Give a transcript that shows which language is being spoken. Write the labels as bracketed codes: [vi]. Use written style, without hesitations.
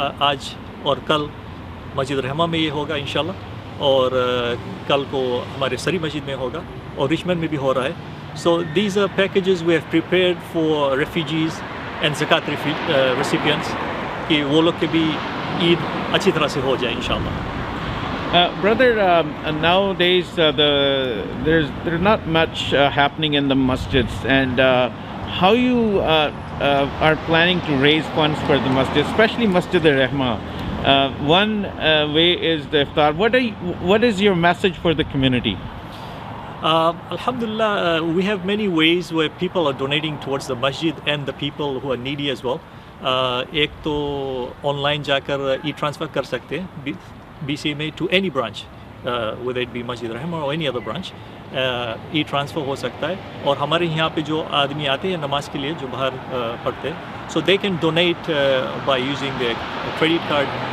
[hi] आज और कल मस्जिद रहमा में ये होगा इंशाल्लाह और कल को हमारे सरी मस्जिद में होगा और रिचमंड में भी हो रहा है [en] so these are packages we have prepared for refugees and zakat recipients [hi] कि वो लोग के भी ईद अच्छी तरह से हो जाए इंशाल्लाह [en] Brother, nowadays there's not much happening in the masjids, and how you are planning to raise funds for the masjid, especially Masjid al-Rahma. One way is the iftar. What is your message for the community? Alhamdulillah, we have many ways where people are donating towards the masjid and the people who are needy as well. [hi] एक तो online जाकर e transfer कर सकते हैं BCA में [en] to any branch, whether it be Masjid Rahma or any other branch, [hi] e transfer हो सकता है और हमारे यहाँ पे जो आदमी आते हैं नमाज के लिए जो बाहर पढ़ते हैं [en] so they can donate by using their credit card.